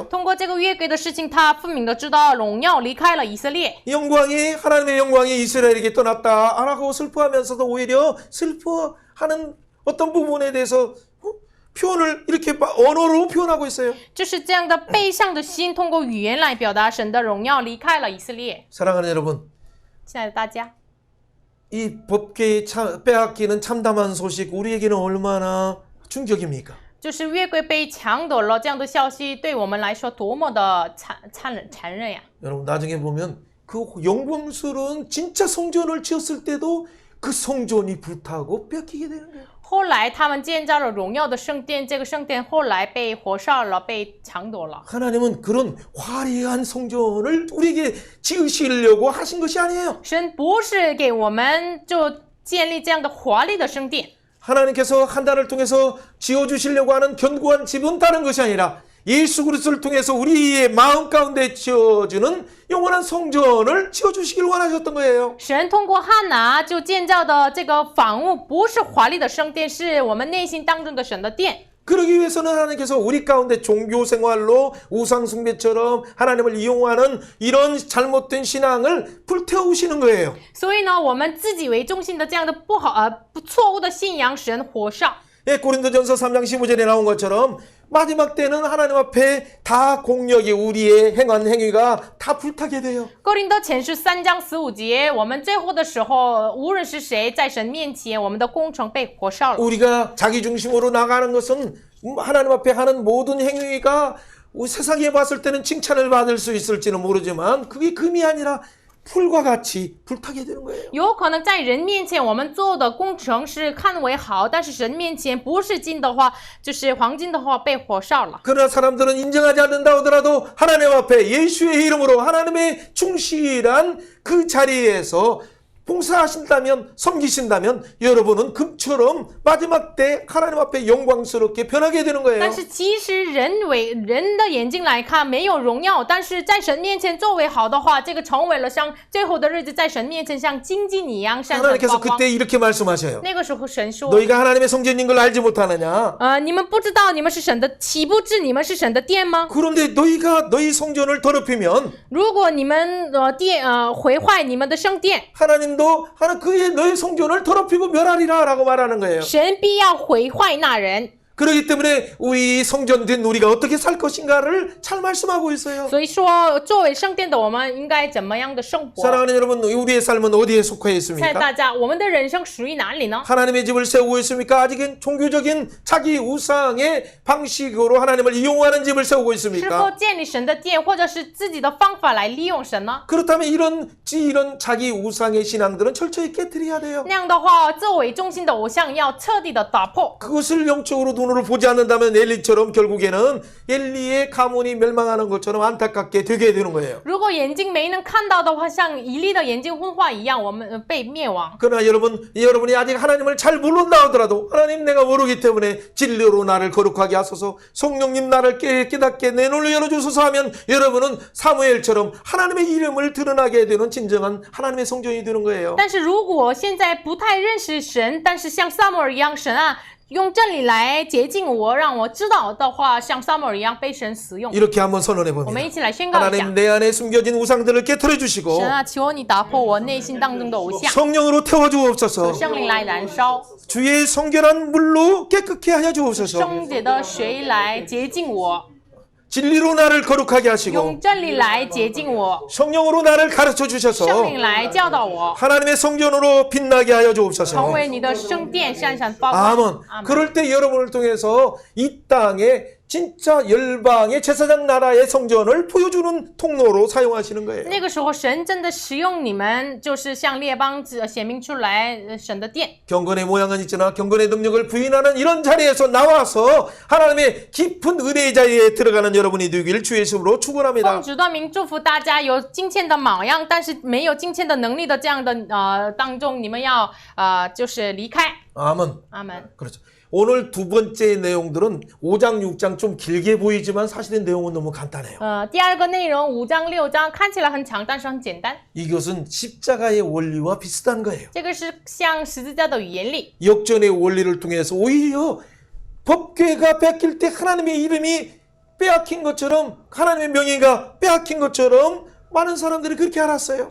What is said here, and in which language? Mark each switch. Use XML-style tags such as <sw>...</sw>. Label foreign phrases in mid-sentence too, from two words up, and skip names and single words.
<zh>通过这个约柜的事情，他分明的知道荣耀离开了以色列。</zh> <ko>영광이 하나님의 영광이 이스라엘에게 떠났다라고 슬퍼하면서도 오히려 슬퍼하는 어떤 부분에 대해서 표현을 이렇게 언어로 표현하고 있어요.</ko> <zh>就是这样的悲伤的心，通过语言来表达神的荣耀离开了以色列。</zh> <ko>사랑하는 여러분,</ko> <zh>亲爱的大家，</zh> <ko>이 법궤 빼앗기는 참담한 소식 우리에게는 얼마나 충격입니까?</ko> <zh>就是约柜被抢夺了这样的消息，对我们来说多么的残忍呀！</zh> <ko>여러분 나중에 보면 그 영광스러운 진짜 성전을 지었을 때도 그 성전이 불타고 뺏기게 되는 거예요.</ko> <zh>后来他们建造了荣耀的圣殿，这个圣殿后来被火烧了，被抢夺了。</zh> <ko>하나님은 그런 화려한 성전을 우리에게 지으시려고 하신 것이 아니에요.</ko> <zh>神不是给我们就建立这样的华丽的圣殿，</zh> <ko>하나님께서 한 달을 통해서 지어주시려고 하는 견고한 집은 다른 것이 아니라 예수 그리스도를 통해서 우리의 마음 가운데 지어주는 영원한 성전을 지어주시길 원하셨던 거예요.</ko> <zh>神通过哈拿就建造的这个房屋，不是华丽的圣殿，是我们内心当中的神的殿。</zh> <ko>그러기 위해서는 하나님께서 우리 가운데 종교 생활로 우상 숭배처럼 하나님을 이용하는 이런 잘못된 신앙을 불태우시는 거예요.</ko> <zh>所以呢，我们自己为中心的这样的错误的信仰，神火烧。</zh> <ko>예, 고린도전서 3장 15절에 나온 것처럼 마지막 때는 하나님 앞에 다 공력이 우리의 행한 행위가 다 불타게 돼요.</ko> <zh>哥林多前书3章15节，我们最后的时候，无论是谁在神面前，我们的工程被火烧了。</zh> <ko>우리가 자기 중심으로 나가는 것은 하나님 앞에 하는 모든 행위가 세상에 봤을 때는 칭찬을 받을 수 있을지는 모르지만 그게 금이 아니라 풀과 같이 불타게 되는 거예요.</ko> <zh>有可能在人面前，我们做的工程是看为好，但是神面前不是金的话，就是黄金的话被火烧了。</zh> <ko>그러나 사람들은 인정하지 않는다 하더라도 하나님 앞에 예수의 이름으로 하나님의 충실한 그 자리에서 봉사하신다면 섬기신다면 여러분은 금처럼 마지막 때 하나님 앞에 영광스럽게 변하게 되는 거예요.</ko> <zh>但是其实人的眼睛来看没有荣耀，但是在神面前作为好的话，这个成为了像最后的日子在神面前像金金一样闪闪发</zh> <ko>하나님께서</ko> <zh>光。</zh> <ko>그때 이렇게 말씀하셔요.</ko> <zh>那个时候神说</zh> <ko>너희가 하나님의 성전인 걸 알지 못하느냐?</ko> <zh>你们不知道你们是神的，岂不知你们是神的殿吗？</zh> <ko>그런데 너희가 너희 성전을 더럽히면</ko> <zh>如果你们毁坏你们的圣殿，</zh> <ko>하나님도 그의 너희 성전을 더럽히고 멸하리라라고 말하는 거예요.</ko> <zh>神必要毁坏那人。</zh> <ko>그렇기 때문에 우리 성전된 우리가 어떻게 살 것인가를 잘 말씀하고 있어요.</ko> <zh>所以说，作为圣殿的我们应该怎么样的生活？</zh> <ko>사랑하는 여러분, 우리의 삶은 어디에 속해</ko> <zh>亲爱的</zh> <ko>있습니까?</ko> <zh>大家，我们的人生属于哪里呢？</zh> <ko>하나님의 집을 세우고 있습니까? 아직은 종교적인 자기 우상의 방식으로 하나님을 이용하는 집을 세우고</ko> <zh>是否</zh> <ko>있습니까?</ko> <zh>建立神的殿，或者是自己的方法来利用神呢？</zh> <ko>그렇다면 이런 자기 우상의 신앙들은 철저히 깨뜨려야 돼요.</ko> <zh>那样的话，作为中心的偶像要彻底的打破。</zh> <ko>그것을 영적으로 눈으로 보지 않는다면 엘리처럼 결국에는 엘리의 가문이 멸망하는 것처럼 안타깝게 되게 되는 거예요.</ko> <zh>如果眼睛没能看到的话，像以利的眼睛昏花一样，我们被灭亡。</zh> <ko>그러나 여러분이 아직 하나님을 잘 모른다 하더라도 하나님 내가 모르기 때문에 진리로 나를 거룩하게 하소서 성령님 나를 깨닫게 내 눈을 열어주소서 하면 여러분은 사무엘처럼 하나님의 이름을 드러나게 되는 진정한 하나님의 성전이 되는 거예요.</ko> <zh>但是如果现在不太认识神，但是像撒母耳一样，神啊，用真理来洁净我，让我知道的话，像撒母耳一样被神使用。</zh> <ko>이렇게 한번 선언해</ko> <zh>我们</zh> <ko>봅니다.</ko> <zh>一起来宣告一下</zh> <ko>하나님 。 내 안에 숨겨진 우상들을 깨뜨려 주시고</ko> <zh>神啊，求你打破我内心当中的偶像，</zh> <ko>성령으로 태워 주옵소서.</ko> <zh>圣灵来燃烧，</zh> <ko>주의 성결한 물로 깨끗게 하여 주옵소서.</ko> <zh>圣洁的水来洁净我，</zh> <ko>진리로 나를 거룩하게 하시고</ko> <zh>用真理来洁净我，</zh> <ko>성령으로 나를 가르쳐</ko> <zh>圣</zh> <ko>주셔서</ko> <zh>灵来教导我，</zh> <ko>하나님의 성전으로 빛나게 하여</ko> <zh>成</zh> <ko>주옵소서.</ko> <zh>为你的圣殿，闪闪发光。</zh> <ko>아멘.</ko> <zh>阿门。</zh> <ko>그럴 때 여러분을 통해서 이 땅에 진짜 열방의 제사장 나라의 성전을 보여주는 통로로 사용하시는 거예요.</ko> <zh>那个时候，神真的使用你们，就是向列邦显明出来神的殿。</zh> <ko>경건의 모양은 있으나 경건의 능력을 부인하는 이런 자리에서 나와서 하나님의 깊은 은혜의 자리에 들어가는 여러분이 되기를 주의 이름으로</ko> <zh>奉</zh> <ko>축원합니다.</ko> <zh>主的名祝福大家有金钱的榜样，但是没有金钱的能力的这样的当中，你们要就是离开。</zh> <ko>아멘.</ko> <zh>阿门。</zh> <ko>그렇죠. 오늘 두 번째 내용들은 5장, 6장 좀 길게 보이지만 사실은 내용은 너무 간단해요.</ko> <zh>第二个内容5章6章看起来很长，但是很简单。</zh> <ko>이것은 십자가의 원리와 비슷한 거예요.</ko> <zh>这个是像十字架的原理。</zh> <ko>역전의 원리를 통해서 오히려 법궤가 뺏길 때 하나님의 이름이 빼앗긴 것처럼 하나님의 명예가 빼앗긴 것처럼 많은 사람들이 그렇게 알았어요.</ko>